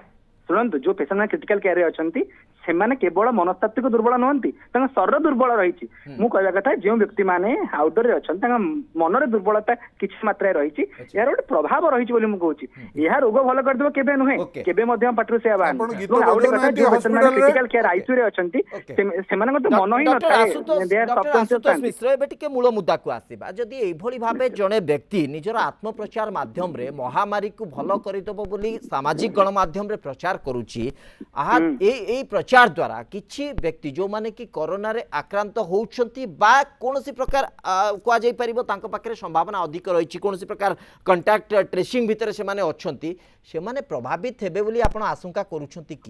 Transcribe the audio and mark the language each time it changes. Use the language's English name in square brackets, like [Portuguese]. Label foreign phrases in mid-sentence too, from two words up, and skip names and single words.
[Odia] ଶୁଣନ୍ତୁ ଯୋଉ ପେସେଣ୍ଟ ମାନେ [English] critical care [Odia] ରେ ଅଛନ୍ତି ସେମାନେ କେବଳ ମନସ୍ତାତ୍ତ୍ୱିକ ଦୁର୍ବଳ ନୁହନ୍ତି ତାଙ୍କ ଶରୀର ଦୁର୍ବଳ ରହିଛି ମୁଁ କହିବା କଥା ଯେଉଁ ବ୍ୟକ୍ତି ମାନେ ଆଉଟଡୋର ରେ ଅଛନ୍ତି ତାଙ୍କ ମନରେ ଦୁର୍ବଳତା କିଛି ମାତ୍ରାରେ ରହିଛି ଏହାର ଗୋଟେ ପ୍ରଭାବ ରହିଛି ବୋଲି ମୁଁ କହୁଛି ଏହା ରୋଗ ଭଲ କରିଦେବ କେବେ ନୁହେଁ [English] Okay. [Odia] କେବେ ମଧ୍ୟ ପାଟିରୁ ସେ ବାହାରୁନି ଆପଣ ଗୀତ ଏବଂ ଆଉ ଗୋଟେ କଥା ବଜାଉନାହାନ୍ତି ଯୋଉ ପେସେଣ୍ଟ ମାନେ hospital ରେ? [English] critical care Okay. [Odia] ଆଇସିୟୁ ରେ ଅଛନ୍ତି [English] Okay. [Odia] ସେମାନଙ୍କର ତ ମନ ହିଁ ଡକ୍ଟର ନଥାଏ ଆଶୁତୋଷ [English] they are [Odia] ଡକ୍ଟର subconscious ଆଶୁତୋଷ ଥାନ୍ତି। ମିଶ୍ର ଏବେ ଟିକେ ମୂଳ ମୁଦ୍ଦାକୁ ଆସିବା ଯଦି ଏଇଭଳି ଭାବେ ଜଣେ ବ୍ୟକ୍ତି ନିଜର ଆତ୍ମପ୍ରଚାର ମାଧ୍ୟମରେ ମହାମାରୀକୁ ଭଲ କରିଦେବ ବୋଲି ସାମାଜିକ ଗଣମାଧ୍ୟମରେ ପ୍ରଚାର କରୁଛି ଏଇ ପ୍ରଚାର ଦ୍ୱାରା କିଛି ବ୍ୟକ୍ତି ଯେଉଁମାନେ କି କରୋନାରେ ଆକ୍ରାନ୍ତ ହେଉଛନ୍ତି ବା କୌଣସି ପ୍ରକାର କୁହାଯାଇପାରିବ ତାଙ୍କ ପାଖରେ ସମ୍ଭାବନା ଅଧିକ ରହିଛି କୌଣସି ପ୍ରକାର [English] contact tracing [Odia] ଭିତରେ ସେମାନେ ଅଛନ୍ତି ସେମାନେ ପ୍ରଭାବିତ ହେବେ ବୋଲି ଆପଣ ଆଶଙ୍କା କରୁଛନ୍ତି କି?